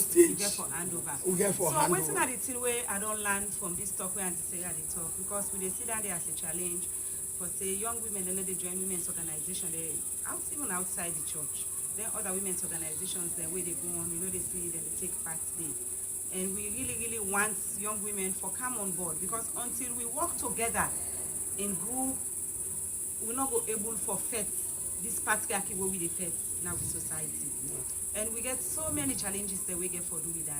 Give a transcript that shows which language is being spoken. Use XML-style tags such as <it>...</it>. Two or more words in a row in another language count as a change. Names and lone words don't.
<pcm>stage. get for handover. We get for So wetin handover. na the thing wey I don learn from this talk wey Aunty Sarah dey talk, because we dey see that there as a challenge for say young women dem no dey join women's organization even outside the church. Then other women's organizations dem wey dey go on, we no dey see dem dey take part there. And we really want young women for come on board, because until we work together in group, we no go able for face this patriarchy wey we dey face now with society. And we get so many challenges that we get for do with that.</pcm>